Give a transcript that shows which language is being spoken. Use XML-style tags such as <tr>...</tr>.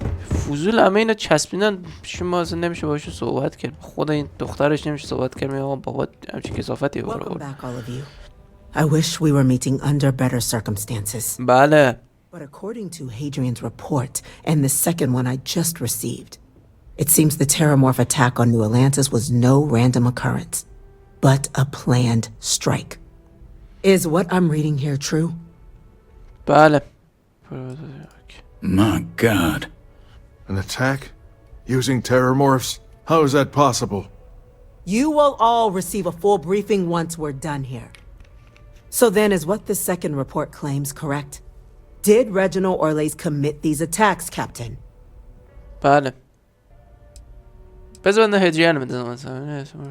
<fa>فوزول همه اینا چسبیدن شما اصلا نمیشه باشون صحبت کرد. خود این دخترش نمیشه صحبت کرد. میگم بابا همچین کثافتی برو.</fa> <en>I wish we were meeting under better circumstances.</en> <fa>بله.</fa> <en>But according to Hadrian's report and the second one I just received, it seems the Terramorph attack on New Atlantis was no random occurrence, but a planned strike. Is what I'm reading here true?</en> <fa>بله.</fa> <en>My God. An attack? Using Terramorphs? How is that possible? You will all receive a full briefing once we're done here. So then, is what the second report claims correct? Did Reginald Orlays commit these attacks, Captain?</en> <fa>بله. بذار بنده هدریان بدونم مثلا.</fa>